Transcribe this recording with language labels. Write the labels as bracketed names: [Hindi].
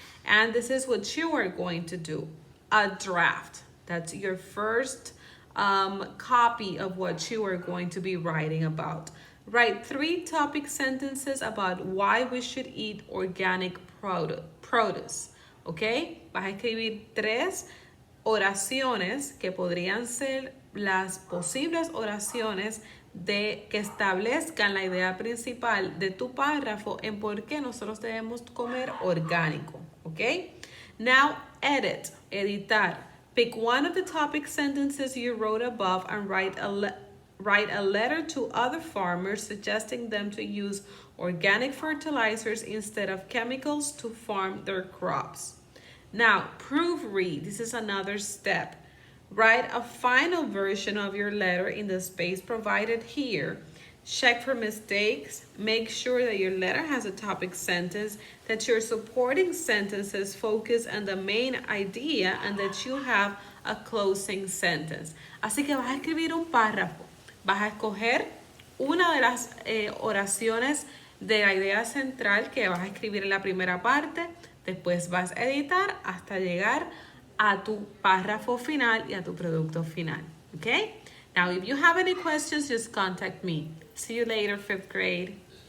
[English] And this is what you are going to do. A draft. That's your first copy of what you are going to be writing about. Write 3 topic sentences about why we should eat organic produce. ¿Ok? [Spanish] Vas a escribir 3 oraciones que podrían ser las posibles oraciones que establezcan la idea principal de tu párrafo en por qué nosotros debemos comer orgánico, ¿ok? [English] Now, editar. Pick one of the topic sentences you wrote above and write a letter to other farmers suggesting them to use organic fertilizers instead of chemicals to farm their crops. Now, proofread. This is another step. Write a final version of your letter in the space provided here. Check for mistakes. Make sure that your letter has a topic sentence, that your supporting sentences focus on the main idea, and that you have a closing sentence. [Spanish] Así que vas a escribir un párrafo. Vas a escoger una de las oraciones de la idea central que vas a escribir en la primera parte. Después vas a editar hasta llegar a tu párrafo final y a tu producto final. ¿Ok? [English] Now, if you have any questions, just contact me. See you later, fifth grade.